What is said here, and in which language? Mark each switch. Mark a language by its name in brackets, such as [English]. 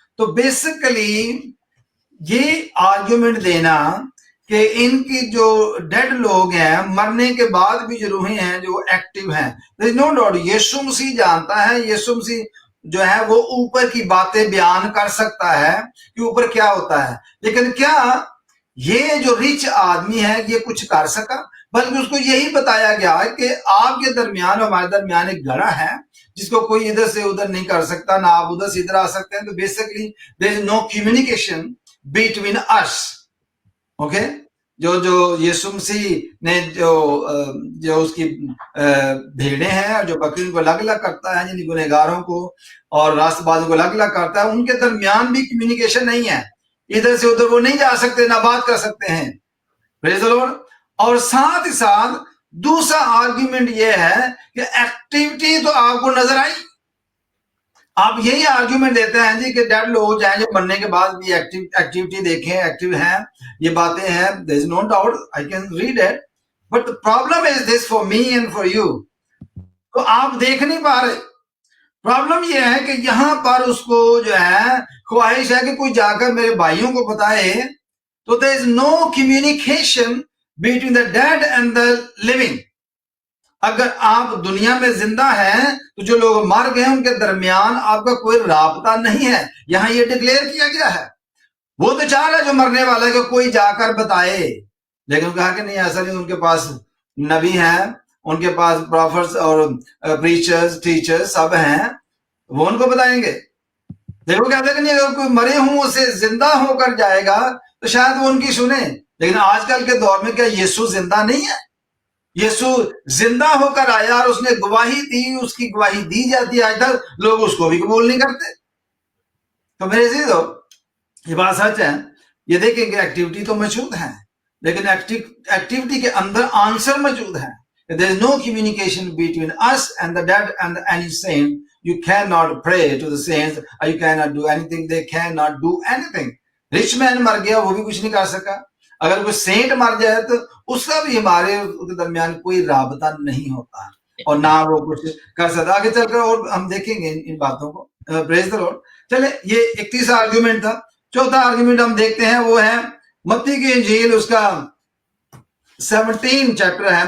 [Urdu] تو بیسیکلی یہ آرگیومنٹ دینا کہ ان کی جو ڈیڈ لوگ ہیں، مرنے کے بعد بھی جو روحیں ہیں جو ایکٹیو ہیں، [English] there is no doubt [Urdu] یسوع مسیح جانتا ہے، یسوع مسیح جو ہے وہ اوپر کی باتیں بیان کر سکتا ہے کہ اوپر کیا ہوتا ہے، لیکن کیا یہ جو رچ آدمی ہے یہ کچھ کر سکا؟ بلکہ اس کو یہی بتایا گیا ہے کہ آپ کے درمیان اور ہمارے درمیان ایک گڑھا ہے جس کو کوئی ادھر سے ادھر نہیں کر سکتا، نہ آپ ادھر سے ادھر آ سکتے ہیں. تو basically [English] there is no communication between us. [Urdu] Okay, جو یسوع مسیح نے جو اس کی بھیڑیں ہیں اور جو بکریوں کو الگ الگ کرتا ہے، یعنی گنہگاروں کو اور راست بازوں کو الگ الگ کرتا ہے، ان کے درمیان بھی کمیونیکیشن نہیں ہے. ادھر سے ادھر وہ نہیں جا سکتے، نہ بات کر سکتے ہیں. [English] Praise the Lord. [Urdu] اور ساتھ ہی ساتھ دوسرا آرگیومنٹ یہ ہے کہ ایکٹیویٹی تو آپ کو نظر آئی. آپ یہی آرگیومنٹ دیتے ہیں جی کہ ڈیڈ لوگ جائیں جو مرنے کے بعد بھی ایکٹیویٹی دیکھیں، ایکٹیو ہیں، یہ باتیں ہیں. [English] there is no doubt I can read it, but the problem is this for me and for you. [Urdu] تو آپ دیکھ نہیں پا رہے. پرابلم یہ ہے کہ یہاں پر اس کو جو ہے خواہش ہے کہ کوئی جا کر میرے بھائیوں کو بتائے، تو [English] there is no communication between the dead and the living. [Urdu] اگر آپ دنیا میں زندہ ہیں تو جو لوگ مر گئے ان کے درمیان آپ کا کوئی رابطہ نہیں ہے. یہاں یہ ڈکلیئر کیا گیا ہے. وہ تو چاہ رہا جو مرنے والا ہے کہ کوئی جا کر بتائے، لیکن کہا کہ نہیں، ایسا نہیں. ان کے پاس نبی ہیں، ان کے پاس پروفٹس اور پریچرز ٹیچرز سب ہیں، وہ ان کو بتائیں گے. دیکھو کہتے ہیں کہ نہیں، اگر کوئی مرے ہوں اسے زندہ ہو کر جائے گا تو شاید وہ ان کی سنیں. لیکن آج کل کے دور میں کیا یسوع زندہ نہیں ہے؟ یسوع زندہ ہو کر آیا اور اس نے گواہی دی، اس کی گواہی دی جاتی ہے. آج تک لوگ اس کو بھی قبول نہیں کرتے. تو میرے عزیزو، یہ بات سچ ہے. یہ دیکھیں کہ ایکٹیویٹی تو موجود ہے، لیکن ایکٹیویٹی کے اندر آنسر موجود ہے. [English] There is no communication between us and the dead and any saint. You cannot pray to the saints, or you cannot do anything. They cannot do anything. Rich man [Urdu] مر گیا، وہ بھی کچھ نہیں کر سکا. اگر کوئی سینٹ مر جائے تو اس کا بھی ہمارے درمیان کوئی رابطہ نہیں ہوتا اور نہ وہ کچھ کر سکتا. آگے چل کر اور ہم دیکھیں گے ان باتوں کو. [English] Praise the Lord. [Urdu] چلے، یہ 31 آرگیومنٹ تھا. چوتھا آرگیومنٹ ہم دیکھتے ہیں، وہ ہے متی کی انجیل، اس کا 17 چیپٹر ہے.